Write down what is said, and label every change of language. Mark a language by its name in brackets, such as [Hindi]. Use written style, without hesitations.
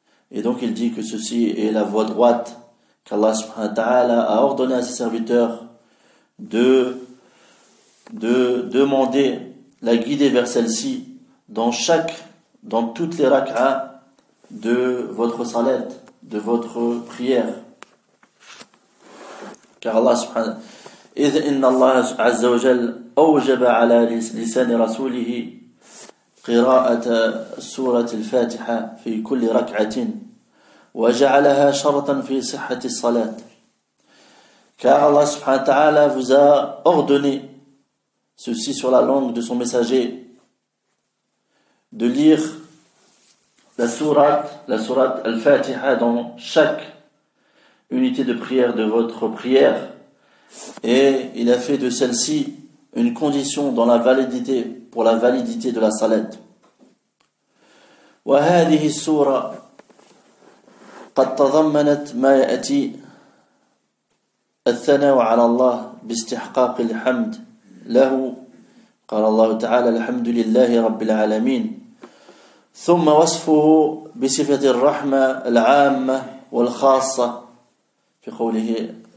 [French] Et donc il dit que ceci est la voie droite qu'Allah subhanahu wa ta'ala a ordonné à ses serviteurs de demander la guider vers celle-ci dans toutes les rak'a de votre salat, de votre prière. Car Allah subhanahu [Arabic] إذ إن الله عز وجل أوجب على لسان رسوله قراءة سورة الفاتحة في كل ركعة وجعلها شرطا في صحة الصلاة. [French] Car Allah subhanahu wa ta'ala vous a ordonné ceci sur la langue de son messager, de lire la sourate Al-Fatiha dans chaque unité de prière de votre prière, et il a fait de celle-ci une condition pour la validité de la salat. [Arabic] وهذه السورة قد تضمنت ما يأتي الثناء على الله باستحقاق الحمد له. قال الله تعالى الحمد لله رب العالمين ثم وصفه بصفة الرحمة العامة والخاصة في قوله